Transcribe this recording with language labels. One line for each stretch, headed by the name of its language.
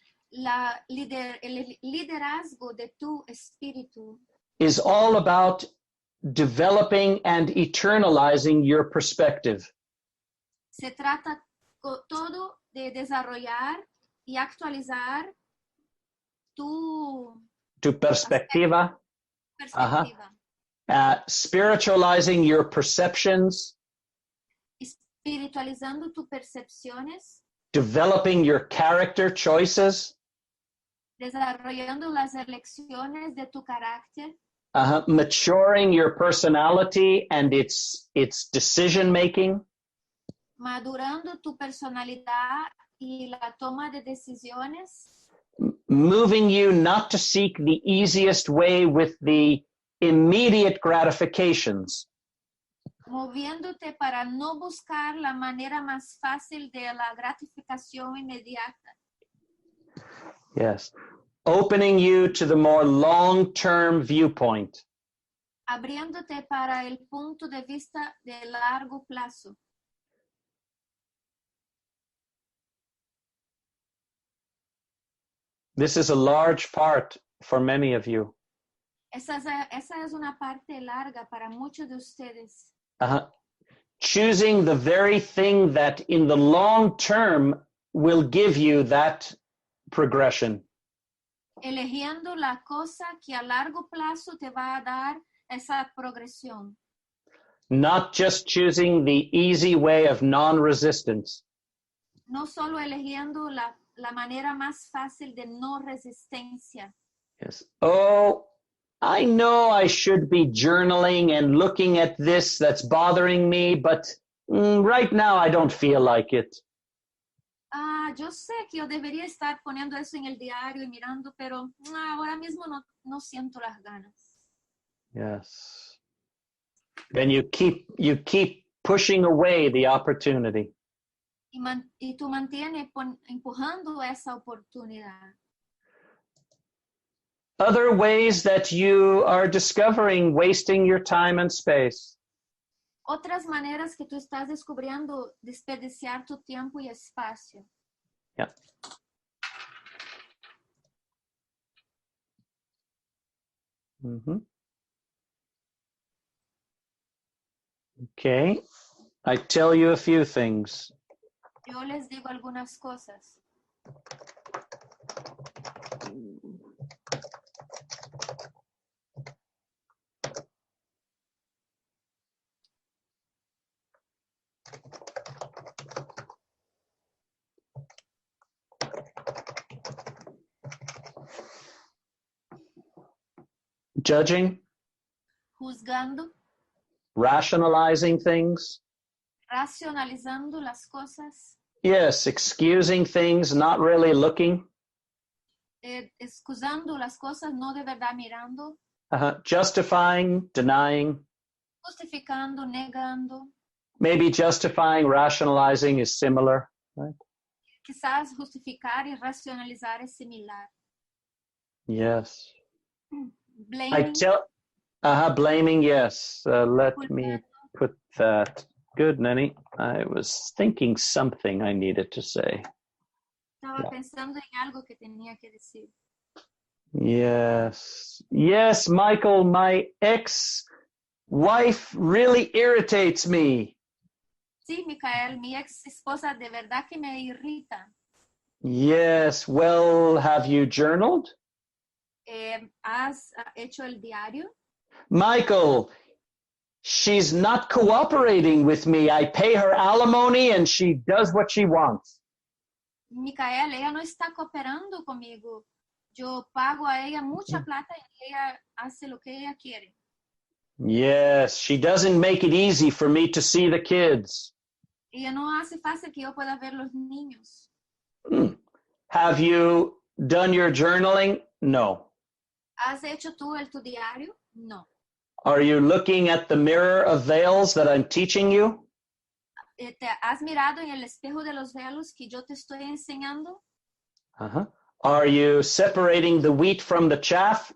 Spanish: el liderazgo de tu espíritu
English: is all about developing and eternalizing your perspective.
Spanish: se trata todo de desarrollar y actualizar tu Tu perspectiva, perspectiva,
English: spiritualizing your perceptions,
Spanish: espiritualizando tus percepciones,
English: developing your character choices,
Spanish: desarrollando las elecciones de tu carácter,
English: maturing your personality and its decision making,
Spanish: madurando tu personalidad y la toma de decisiones,
English: moving you not to seek the easiest way with the immediate gratifications,
Spanish: moviéndote para no buscar la manera más fácil de la gratificación inmediata,
English: yes, opening you to the more long-term viewpoint,
Spanish: abriéndote para el punto de vista de largo plazo.
English: This is a large part for many of you.
Spanish: Esa es una parte larga para muchos de ustedes.
English: Choosing the very thing that in the long term will give you that progression.
Spanish: Eligiendo la cosa que a largo plazo te va a dar esa progresión.
English: Not just choosing the easy way of non-resistance.
Spanish: No solo eligiendo la manera más fácil de no resistencia.
English: Yes. Oh, I know I should be journaling and looking at this that's bothering me, but right now I don't feel like it.
Spanish: Yo sé que yo debería estar poniendo eso en el diario y mirando, pero ahora mismo no siento las ganas.
English: Yes. Then you keep pushing away the opportunity.
Spanish: Y tú mantienes empujando esa oportunidad.
English: Other ways that you are discovering wasting your time and space.
Spanish: Otras maneras que tú estás descubriendo desperdiciar tu tiempo y espacio.
English: Yeah. Mm-hmm. Okay. I tell you a few things.
Spanish: Yo les digo algunas cosas.
English: Judging,
Spanish: Juzgando,
English: rationalizing things.
Spanish: racionalizando las cosas,
English: Yes, excusing things, not really looking.
Spanish: excusando las cosas, no de verdad mirando,
English: Justifying, denying.
Spanish: justificando, negando.
English: Maybe justifying, rationalizing is similar, right?
Spanish: Quizás justificar y racionalizar es similar.
English: Yes. Blaming, Blaming, yes. Let
Spanish: culpando.
English: me put that. Good, Nenny. I was thinking something I needed to say.
Spanish: Estaba pensando en algo que tenía que decir.
English: Yes. Yes, Michael, my ex-wife really irritates me.
Spanish: Sí, Micael, mi ex esposa de verdad que me irrita.
English: Yes. Well, have you journaled?
Spanish: ¿Has hecho el diario?
English: Michael, she's not cooperating with me. I pay her alimony and she does what she wants.
Spanish: Micael, ella no está cooperando conmigo. Yo pago a ella mucha plata y ella hace lo que ella quiere.
English: Yes, she doesn't make it easy for me to see the kids.
Spanish: Ella no hace fácil que yo pueda ver los niños.
English: Have you done your journaling? No.
Spanish: ¿Has hecho tú tu diario? No.
English: Are you looking at the mirror of veils that I'm teaching you?
Spanish: ¿Te has mirado en el espejo de los velos que yo te estoy enseñando?
English: Are you separating the wheat from the chaff?